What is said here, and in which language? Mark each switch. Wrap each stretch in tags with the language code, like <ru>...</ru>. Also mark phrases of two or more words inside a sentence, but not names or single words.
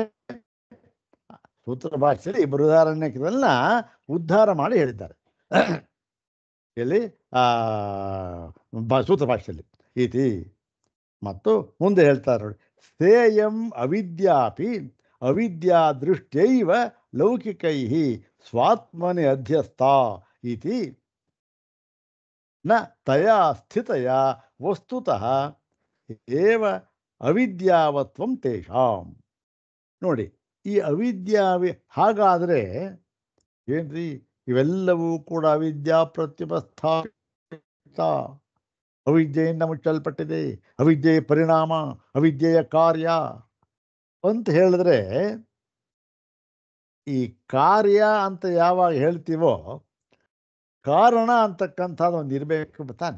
<kn>ಸೂತ್ರ ಭಾಷೆಯಲ್ಲಿ ಬೃಹದಾರಣ್ಯಕದನ್ನ ಉದ್ಧಾರ ಮಾಡಿ ಹೇಳಿದ್ದಾರೆ. ಎಲ್ಲಿ? ಸೂತ್ರ ಭಾಷೆಯಲ್ಲಿ ಇತಿ. ಮತ್ತು ಮುಂದೆ ಹೇಳ್ತಾರೆ ನೋಡಿ,</kn> <sa>ಸ್ಥೇಯಂ ಅವಿದ್ಯಾಪಿ ಅವಿದ್ಯಾ ದೃಷ್ಟ್ಯೈವ ಲೌಕಿಕೈ ಸ್ವಾತ್ಮನೆ ಅಧ್ಯಸ್ಥ ಇತಿ ನ ತಯಾ ಸ್ಥಿತಯ ವಸ್ತುತಃ ಏವ ಅವಿದ್ಯಾವತ್ವಂ ತೇಷಾಂ.</sa> <kn>ನೋಡಿ, ಈ ಹಾಗಾದರೆ ಏನ್ರಿ? ಇವೆಲ್ಲವೂ ಕೂಡ</kn> <sa>ಅವಿದ್ಯಾ ಪ್ರತ್ಯುಪಸ್ಥಾಪಿತ,</sa> <kn>ಅವಿದ್ಯೆಯಿಂದ ಮುಚ್ಚಲ್ಪಟ್ಟಿದೆ, ಅವಿದ್ಯೆಯ ಪರಿಣಾಮ, ಅವಿದ್ಯೆಯ ಕಾರ್ಯ ಅಂತ ಹೇಳಿದ್ರೆ, ಈ ಕಾರ್ಯ ಅಂತ ಯಾವಾಗ ಹೇಳ್ತೀವೋ ಕಾರಣ ಅಂತಕ್ಕಂಥದ್ದು ಒಂದು ಇರಬೇಕು ತಾನೆ.</kn>